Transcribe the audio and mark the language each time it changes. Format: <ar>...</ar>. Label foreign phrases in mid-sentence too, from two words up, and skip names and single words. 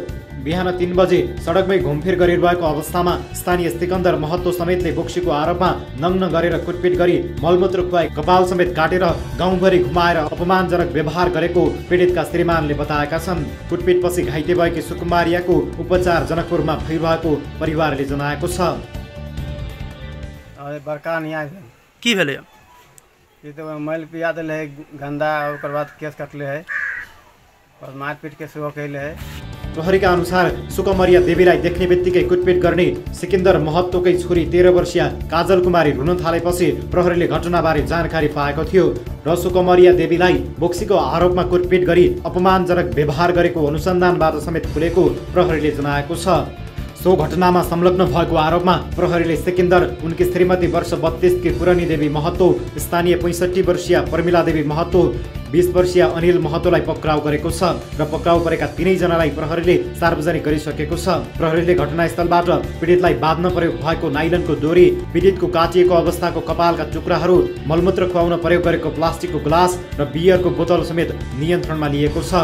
<ne>बिहान 3 बजे सडकमै घुमफिर गरिरहेको अवस्थामा स्थानीय सिकन्दर महतो समेतले बोक्सीको आरोपमा नग्न गरेर कुटपिट गरी मलमूत्र खुवाई कपाल समेत काटेर गाउँभरि घुमाएर अपमानजनक व्यवहार गरेको पीडितका श्रीमानले बताएका छन्। कुटपिटपछि घाइते भएकी सुकुमारियाको उपचार जनकपुरमा भइरहेको परिवारले जनाएको छ।</ne> <mai>बड़का नहीं आए की भेले ये तो मैल पिया दिल है गंदा और ओकर बाद केस कटले है और मारपीट के सेवा कैले है।</mai> <ne>प्रहरीका अनुसार सुकमरिया देवीलाई देख्ने बित्तिकै कुटपिट गर्ने सिकन्दर महतोकै छोरी 13 वर्षीय काजल कुमारी रुन थालेपछि प्रहरीले घटनाबारे जानकारी पाएको थियो र सुकमरिया देवीलाई बोक्सीको आरोपमा कुटपिट गरी अपमानजनक व्यवहार गरेको अनुसन्धानबाट समेत खुलेको प्रहरीले जनाएको छ। सो घटनामा संलग्न भएको आरोपमा प्रहरीले सिकन्दर, उनकी श्रीमती वर्ष 32 की पुरानी देवी महतो, स्थानीय 65 वर्षीय प्रमिला देवी महतो, 20 वर्षीय अनिल महतोलाई पक्राउ गरेको छ र पक्राउ परेका तीनैजनालाई प्रहरीले सार्वजनिक गरिसकेको छ। प्रहरीले घटनास्थलबाट पीडितलाई बाँध्न प्रयोग भएको नाइलनको डोरी, पीडितको काटिएको अवस्थाको कपालका टुक्राहरू, मलमूत्र खुवाउन प्रयोग गरेको प्लास्टिकको ग्लास र बियरको बोतल समेत नियन्त्रणमा लिएको छ।</ne>